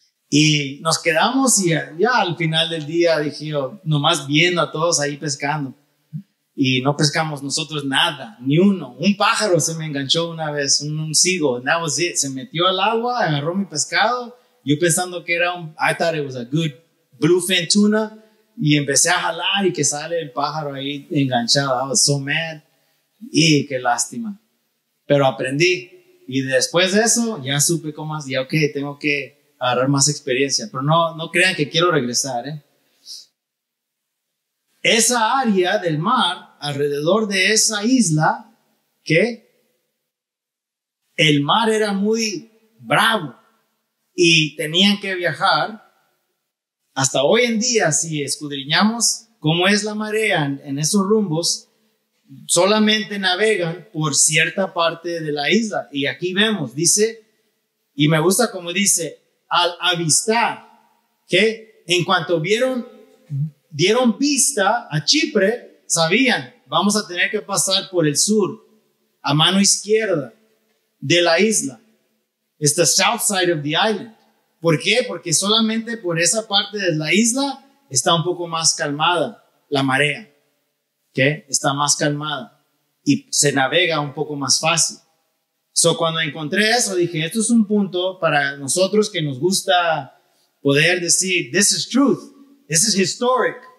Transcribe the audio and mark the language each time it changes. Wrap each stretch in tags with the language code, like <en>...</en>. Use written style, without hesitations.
<es>Y nos quedamos y ya al final del día dije yo, nomás viendo a todos ahí pescando. Y no pescamos nosotros nada, ni uno. Un pájaro se me enganchó una vez, un seagull,</es> <en>and that was it.</en> <es>Se metió al agua, agarró mi pescado. Yo pensando que era</es> <en>I thought it was a good bluefin tuna.</en> <es>Y empecé a jalar y que sale el pájaro ahí enganchado.</es> <en>I was so mad.</en> <es>Y qué lástima. Pero aprendí. Y después de eso ya supe cómo más. Ya, ok, tengo que agarrar más experiencia. Pero no crean que quiero regresar. Esa área del mar, alrededor de esa isla, que el mar era muy bravo y tenían que viajar. Hasta hoy en día, si escudriñamos cómo es la marea en esos rumbos, solamente navegan por cierta parte de la isla. Y aquí vemos, dice, y me gusta como dice, al avistar, que en cuanto dieron vista a Chipre, sabían, vamos a tener que pasar por el sur, a mano izquierda de la isla.</es> <en>It's the south side of the island.</en> <es>¿Por qué? Porque solamente por esa parte de la isla está un poco más calmada la marea. ¿Okay? Está más calmada y se navega un poco más fácil. Cuando encontré eso, dije, esto es un punto para nosotros que nos gusta poder decir,</es> <en>this is truth, this is historic.</en>